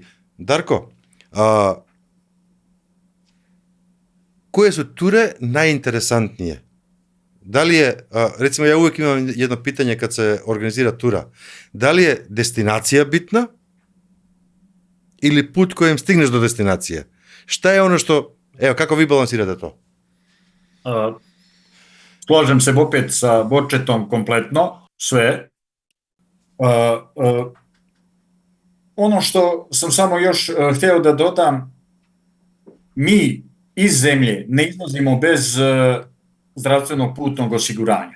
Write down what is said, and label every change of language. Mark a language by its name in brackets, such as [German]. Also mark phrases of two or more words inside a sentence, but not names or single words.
[Serbian] Дарко, кои се туре најинтересантнije? Дали е, рецимо, ја увек имам едно питање кад се организира тура. Дали е дестинација битна или пут којем стигнеш до дестинација? Шта е оно што, ево, како ви балансирате тоа? Slažem se opet sa Borčetom kompletno, sve. Ono što sam samo još hteo da dodam, mi iz zemlje ne izlazimo bez zdravstvenog putnog osiguranja.